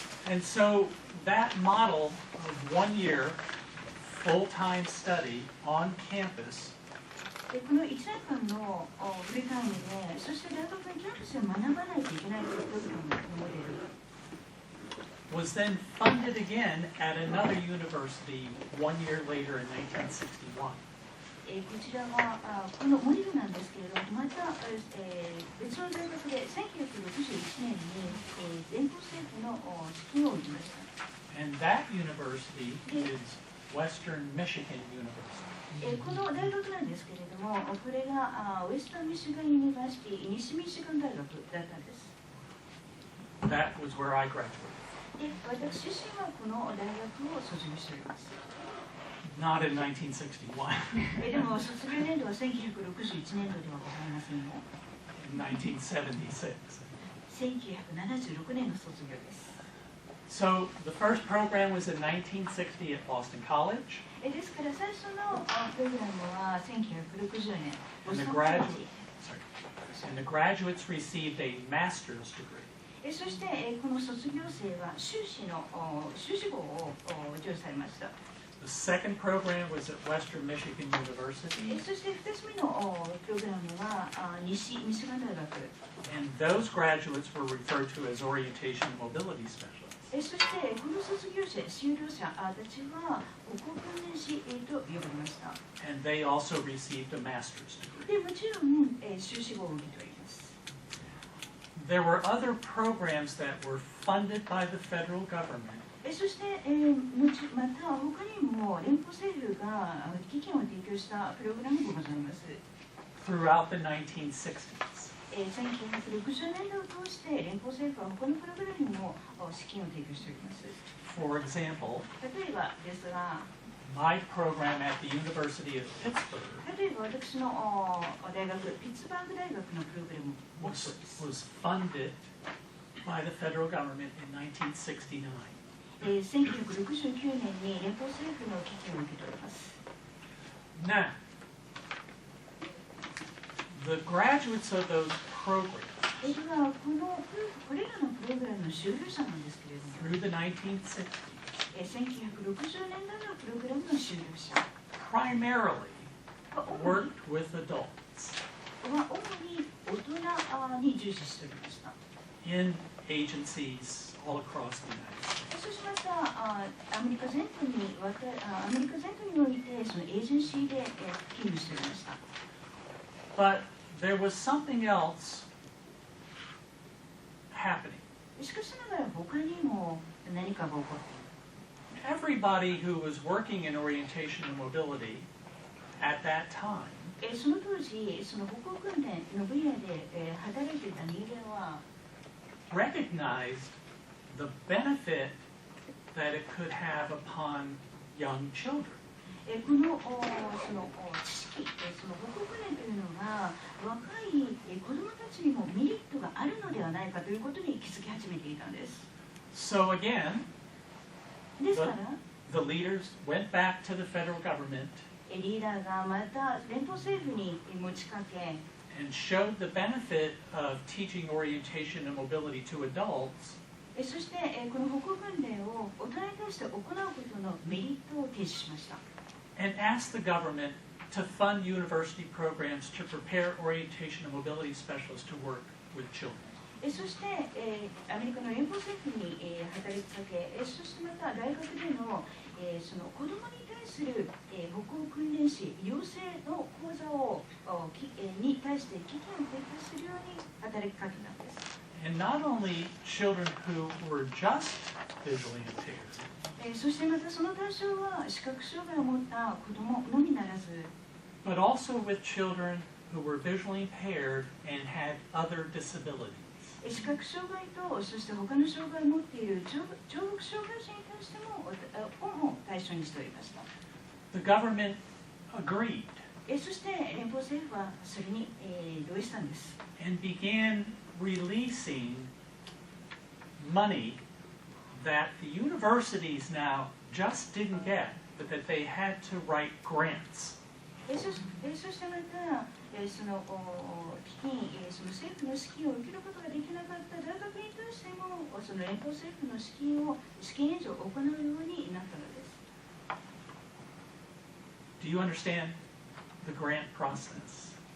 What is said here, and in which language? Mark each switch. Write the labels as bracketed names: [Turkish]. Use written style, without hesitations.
[English] And so that model of 1 year full-time study on campus [Japanese] この1年間のフルタイムで、そして大学のキャンパスで学ばないといけないというプログラムのモデル [English] was then funded again at another university 1 year later in 1961. [Japanese] こちらはこのモデルなんですけれども、また別の大学で1961年に連邦政府の資金を売りました。 [English] And that university is Western Michigan University. [Japanese] この大学なんですけれども、これがウェスタンミシガンユニバーシティ西ミシガン大学だったんです。 [English] That was where I graduated. [Japanese] で、私自身はこの大学を卒業しております。 [English] Not in 1961. [Japanese] でも卒業年度は1961年度ではございませんよ。 [English] 1976. [Japanese] 1976年の卒業です。 [English] So the first program was in 1960 at Boston College. [Japanese] ですから最初のプログラムは1960年ボ [English] And [Japanese] ス [English] the [Japanese] トンコレッ [English] graduates, [Japanese] ジ。 [English] sorry, and the graduates received a master's degree. [Japanese] そしてこの卒業生は修士号を授与されました。 [English] The second program was at Western Michigan University. [Japanese] そして2つ目のプログラムはミシガン大学。 [English] And those graduates were referred to as orientation and mobility specialists. [Japanese] そしてこの卒業者、修了者たちは歩行訓練士と呼ばれました。 [English] And they also received a master's degree. [Japanese] でもちろん修士号を受けております。 [English] There were other programs that were funded by the federal government. [Japanese] そしてまた他にも連邦政府が基金を提供したプログラムがございます。 [English] Throughout the 1960s. [Japanese] 1960年代を通して連邦政府は他のプログラムにも資金を提供しております。 [English] For example, [Japanese] 例えばですが、 [English] my program at the University of Pittsburgh [Japanese] 例えば私の大学、ピッツバーグ大学のプログラムもそうです。 [English] was funded by the federal government in 1969. [Japanese] 1969年に連邦政府の基金を受けております。 [English] Now, the graduates of those programs [Japanese] ではこれらのプログラムの修了者なんですけれども、 [English] through the 1960s [Japanese] 1960年代のプログラムの修了者 [English] primarily [Japanese] は [English] worked with adults [Japanese] 主に大人に重視しておりました。 [English] in agencies all across the United States. [Japanese] そしてまたアメリカ全土においてそのエージェンシーで勤務しておりました。 [English] But there was something else happening. [Japanese] しかしながら他にも何かが起こっている。 [English] Everybody who was working in orientation and mobility at that time [Japanese] その当時、その歩行訓練の分野で働いていた人間は [English] recognized the benefit that it could have upon young children. [Japanese] このその知識、その歩行訓練というのが若い子どもたちにもメリットがあるのではないかということに気づき始めていたんです。 [English] So again, [Japanese] ですから、 [English] the leaders went back to the federal government [Japanese] リーダーがまた連邦政府に持ちかけ [English] and showed the benefit of teaching orientation and mobility to adults [Japanese] そしてこの歩行訓練を大人に対して行うことのメリットを提示しました。 [English] and asked the government to fund university programs to prepare orientation and mobility specialists to work with children. [Japanese] そしてアメリカの連邦政府に働きかけ、そしてまた大学でのその子どもに対する歩行訓練士養成の講座をに対して基金を提供するように働きかけたんです。 [English] And not only children who were just visually impaired, [Japanese] そしてまたその対象は視覚障害を持った子どものみならず、 [English] but also with children who were visually impaired and had other disabilities. [Japanese] 視覚障害とそして他の障害を持っている聴覚障害者に対しても対象にしておりました。 [English] The government agreed [Japanese] そして連邦政府はそれに同意したんです。 [English] and began releasing money that the universities now just didn't get, but that they had to write grants. [Japanese] そしてまたその基金、その政府の資金を受けることができなかった大学に対してもその連邦政府の資金援助を行うようになったのです。 [English] Do you understand the grant process?